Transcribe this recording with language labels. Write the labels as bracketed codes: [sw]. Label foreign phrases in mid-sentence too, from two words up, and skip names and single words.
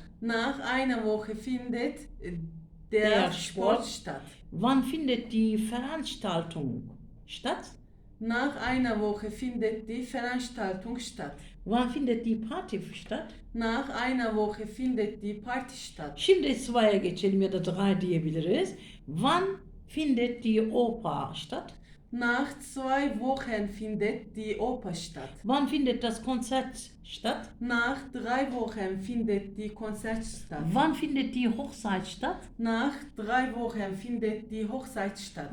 [de] Nach einer Woche findet der Sport statt. Wann findet die Veranstaltung statt? Nach einer Woche findet die Veranstaltung statt. Wann findet die Party statt? Nach einer Woche findet die Party statt. [tr] Şimdi 2'ya geçelim ya da 3 diyebiliriz. [de] Wann findet die Oper statt? Nach 2 Wochen findet die Oper statt. Wann findet das Konzert statt? Nach 3 Wochen findet die Konzert statt. Wann findet die Hochzeit statt? Nach 3 Wochen findet die Hochzeit statt.